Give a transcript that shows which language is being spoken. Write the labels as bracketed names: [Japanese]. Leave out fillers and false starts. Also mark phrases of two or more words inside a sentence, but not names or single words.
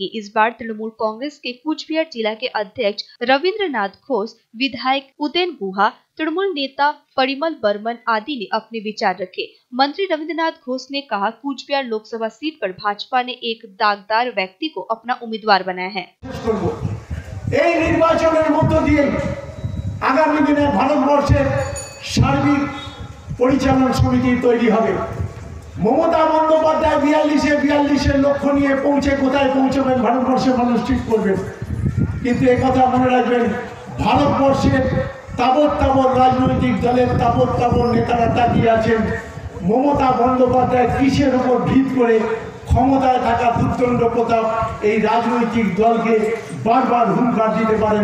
[Hindi] इस बार तृणमूल कांग्रेस के कूच बिहार जिला के अध्यक्ष रविंद्रनाथ घोष, विधायक उदयन गुहा, तृणमूल नेता परिमल बर्मन आदि ने अपने विचार रखे। मंत्री रविंद्रनाथ घोष ने कहा, कूच बिहार लोकसभा सीट पर भाजपा ने एक दागदार व्यक्ति को अपना उम्मीदवार बनाया है। [Bangla] আগামী দিনে ভারতবর্ষের সার্বিক পরিচালন সমিতি তৈরি হবে। মমতা বন্দ্যোপাধ্যায় 42 লক্ষ্য নিয়ে पौঁছে কোথায় পৌঁছবেন ভারতবর্ষের মানুষ ঠিক করবেন। কিন্তু এই কথা মনে রাখবেন, ভারতবর্ষের তাবৎ রাজনৈতিক দলের তাবৎ নেতারা তাকিয়ে আছেন মমতা বন্দ্যোপাধ্যায় কিসের উপর ভিত করে ক্ষমতায় থাকা দুর্দণ্ড প্রতাপ এই রাজনৈতিক দলকে বারবার হুঙ্কার দিতে পারেন।